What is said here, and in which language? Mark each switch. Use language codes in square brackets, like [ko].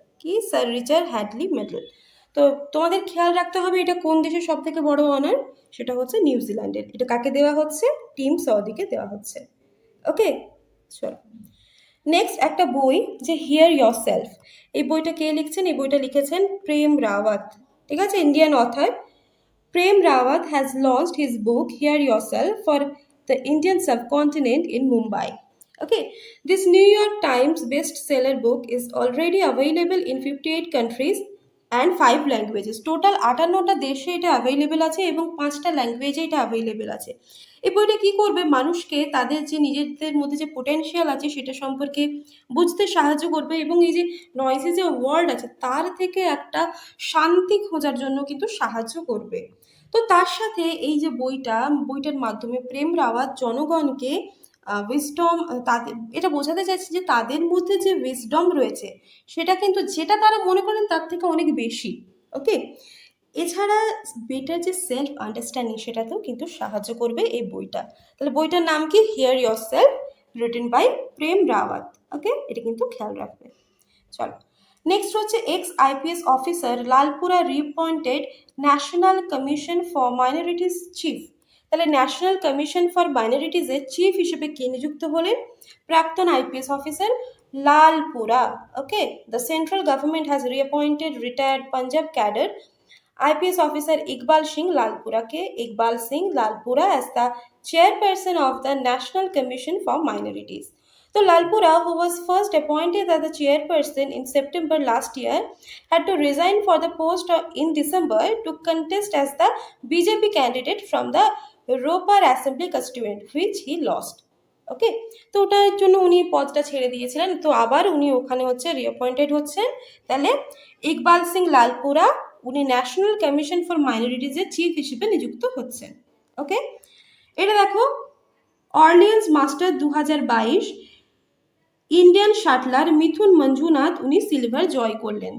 [bn] কি, sir Richard Hadlee medal. তো তোমাদের খেয়াল রাখতে হবে এটা কোন দেশের সব থেকে বড় অনার, সেটা হচ্ছে নিউজিল্যান্ডের। এটা কাকে দেওয়া হচ্ছে, টিম সৌদিকে দেওয়া হচ্ছে। ওকে, চলো নেক্সট একটা বই, যে হিয়ার ইয়োর সেলফ, এই বইটা কে লিখছেন, এই বইটা লিখেছেন প্রেম রাওয়াত, ঠিক আছে, Indian author. [en] Prem Rawat has launched his book Hear Yourself for the Indian subcontinent in Mumbai. Okay, this New York Times bestseller book is already available in 58 countries and 5 languages. [bn] Total 58টা দেশে এটা available আছে এবং 5টা ল্যাঙ্গুয়েজে এটা available আছে। এই বইটা কী করবে, মানুষকে তাদের যে নিজেদের মধ্যে যে পোটেনশিয়াল আছে সেটা সম্পর্কে বুঝতে সাহায্য করবে, এবং এই যে নয়েজি যে ওয়ার্ল্ড আছে তার থেকে একটা শান্তি খোঁজার জন্য কিন্তু সাহায্য করবে। তো তার সাথে এই যে বইটার মাধ্যমে প্রেম রাওয়াত জনগণকে উইজডম, তাদের এটা বোঝাতে চাইছে যে তাদের মধ্যে যে উইজডম রয়েছে সেটা কিন্তু যেটা তারা মনে করেন তার থেকে অনেক বেশি। ওকে, এছাড়া বেটার যে সেলফ আন্ডারস্ট্যান্ডিং সেটাতেও কিন্তু সাহায্য করবে এই বইটা। তাহলে বইটার নাম কি, here your self, written by প্রেম রাওয়াত। ওকে, এটা কিন্তু খেয়াল রাখবে। চলো নেক্সট হচ্ছে, [en] Ex IPS officer Lalpura reappointed national commission for minorities chief. [bn] তাহলে ন্যাশনাল কমিশন ফর মাইনরিটিজের চিফ হিসেবে কে নিযুক্ত হলেন? প্রাক্তন IPS officer Lalpura. [en] Okay, the central government has reappointed retired Punjab cadre IPS officer Iqbal Singh Lalpura Iqbal Singh Lalpura as the chairperson of the National Commission for Minorities. So Lalpura, who was first appointed as the chairperson in September last year, had to resign for the post in December to contest as the BJP candidate from the Ropar Assembly constituent, which he lost. [bn] ওকে, তো ওটার জন্য উনি পদটা ছেড়ে দিয়েছিলেন, তো আবার উনি ওখানে হচ্ছে রিঅ্যাপয়েন্টেড হচ্ছেন। তাহলে ইকবাল সিং লালপুরা উনি ন্যাশনাল কমিশন ফর মাইনরিটিজের চিফ হিসেবে নিযুক্ত হচ্ছেন। ওকে, এটা দেখো, অর্লিয়েন্স মাস্টার 2022 ইন্ডিয়ান শাটলার মিথুন মঞ্জুনাথ উনি সিলভার জয় করলেন।